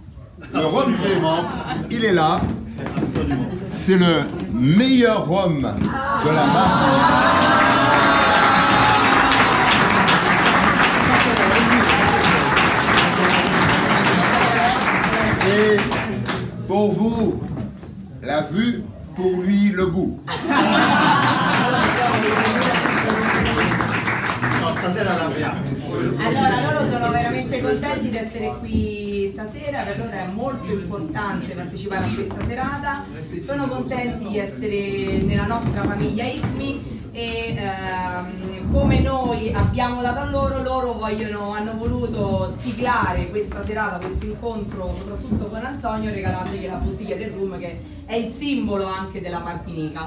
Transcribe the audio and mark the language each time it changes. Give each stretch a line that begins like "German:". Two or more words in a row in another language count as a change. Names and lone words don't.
French: Le rhum clément, il est là. C'est le meilleur rhum de la Martinique. Et pour vous, la vue, pour lui, le goût.
Italian: Allora, loro sono veramente contenti di essere qui stasera, per loro è molto importante partecipare a questa serata, sono contenti di essere nella nostra famiglia ICMI e come noi abbiamo dato a loro, loro hanno voluto siglare questa serata, questo incontro soprattutto con Antonio, regalandogli la bottiglia del rum che è il simbolo anche della Martinica.